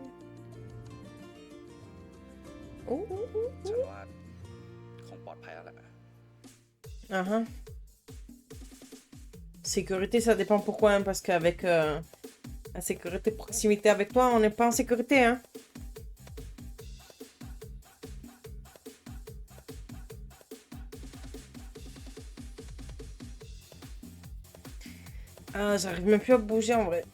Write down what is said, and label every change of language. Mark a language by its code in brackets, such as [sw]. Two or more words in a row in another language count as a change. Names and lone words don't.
[th] Oh, oh, oh. ฉันว่าคงปลอดภัยแล้วแหละ Uh-huh. [fr] Sécurité, ça dépend pourquoi, hein, parce qu'avec la sécurité de proximité avec toi, on n'est pas en sécurité, hein. Ah, j'arrive même plus à bouger en vrai.